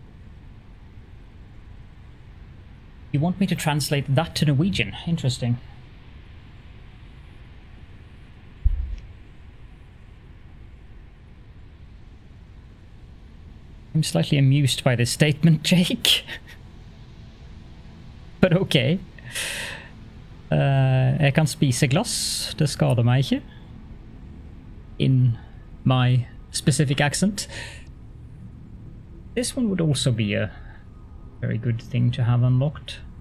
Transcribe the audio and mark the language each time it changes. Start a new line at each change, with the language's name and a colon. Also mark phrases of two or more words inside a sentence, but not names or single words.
English: You want me to translate that to Norwegian? Interesting. I'm slightly amused by this statement, Jake. But okay.
Norwegian: Jeg kan spise glass, det skader meg ikke.
English: In my specific accent. This one would also be a very good thing to have unlocked.